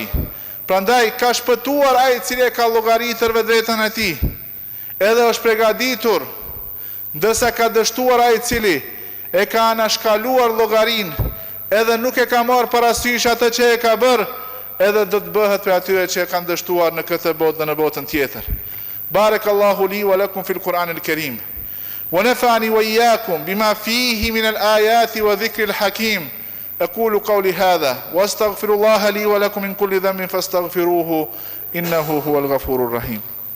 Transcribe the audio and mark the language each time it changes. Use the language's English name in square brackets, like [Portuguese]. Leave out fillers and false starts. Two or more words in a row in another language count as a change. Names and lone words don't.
[Albanian] Prandaj ka shpëtuar ai i cili e ka llogaritër vetveten e tij. Edhe është përgatitur, ndërsa ka dështuar ai i cili e ka anashkaluar llogarin, edhe nuk e ka marrë parasysh atë që e ka bërë, edhe do të bëhet për atyre që e kanë dështuar në këtë botë dhe në botën tjetër. [Arabic] بارك الله لي ولكم في القرآن الكريم. ونفعني وإياكم بما فيه من الآيات والذكر الحكيم. أقول قولي هذا وأستغفر الله لي ولكم من كل ذنب فاستغفروه إنه هو الغفور الرحيم.